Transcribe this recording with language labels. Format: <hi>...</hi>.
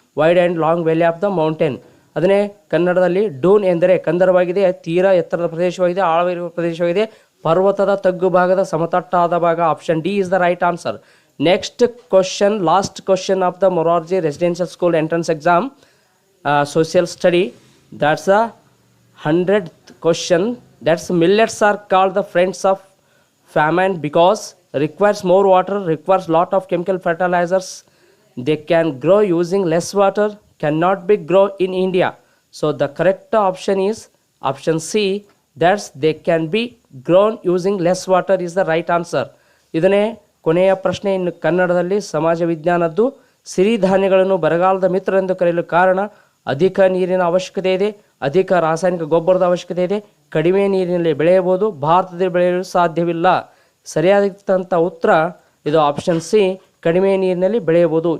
<en>Wide and long valley of the mountain.</en> <kn>ಅದನ್ನೇ ಕನ್ನಡದಲ್ಲಿ ಡೂನ್ ಎಂದರೆ ಕಂದರವಾಗಿದೆ, ತೀರಾ ಎತ್ತರದ ಪ್ರದೇಶವಾಗಿದೆ, ಆಳವಿರುವ ಪ್ರದೇಶವಾಗಿದೆ, ಪರ್ವತದ ತಗ್ಗು ಭಾಗದ ಸಮತಟ್ಟಾದ ಭಾಗ.</kn> <en>Option D is the right answer. Next question, last question of the Morarji residential school entrance exam, social study. that's the 100th question. That's millets are called the friends of famine because requires more water, requires lot of chemical fertilizers. They can grow using less water, cannot be grow in India. So the correct option is option C. That's they can be grown using less water is the right answer.</en> <kn>ಇದನ್ನೇ ಕೊನೆಯ ಪ್ರಶ್ನೆ ಇನ್ನು ಕನ್ನಡದಲ್ಲಿ ಸಮಾಜ ವಿಜ್ಞಾನದ್ದು. ಸಿರಿಧಾನ್ಯಗಳನ್ನು ಬರಗಾಲದ ಮಿತ್ರ ಎಂದು ಕರೆಯಲು ಕಾರಣ ಅಧಿಕ ನೀರಿನ ಅವಶ್ಯಕತೆ ಇದೆ, ಅಧಿಕ ರಾಸಾಯನಿಕ ಗೊಬ್ಬರದ ಅವಶ್ಯಕತೆ ಇದೆ, ಕಡಿಮೆ ನೀರಿನಲ್ಲಿ ಬೆಳೆಯಬಹುದು, ಭಾರತದಲ್ಲಿ ಬೆಳೆಯಲು ಸಾಧ್ಯವಿಲ್ಲ. ಸರಿಯಾದಂಥ ಉತ್ತರ ಇದು ಆಪ್ಷನ್ ಸಿ, ಕಡಿಮೆ ನೀರಿನಲ್ಲಿ ಬೆಳೆಯಬಹುದು.</kn>